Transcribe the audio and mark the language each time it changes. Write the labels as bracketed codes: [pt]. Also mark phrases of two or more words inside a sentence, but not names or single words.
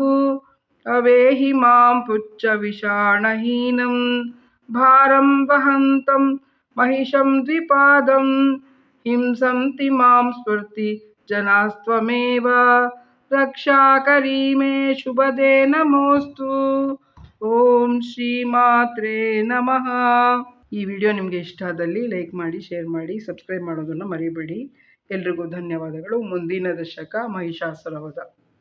[sa] अवेहि मां पुच्छविषाणहीनं भारं वहन्तं महिषं द्विपादं हिंसन्ति मां स्फूर्ति जनास्त्वमेव रक्षाकरी मे शुभदे नमोस्तु। ओम ಶ್ರೀಮಾತ್ರೆ ನಮಃ। [kn] ಈ ವಿಡಿಯೋ ನಿಮಗೆ ಇಷ್ಟ ಆದಲ್ಲಿ ಲೈಕ್ ಮಾಡಿ, ಶೇರ್ ಮಾಡಿ, ಸಬ್ಸ್ಕ್ರೈಬ್ ಮಾಡೋದನ್ನು ಮರಿಬೇಡಿ। ಎಲ್ರಿಗೂ ಧನ್ಯವಾದಗಳು। ಮುಂದಿನ ದಶಕ ಮಹಿಷಾಸುರ ವಧ.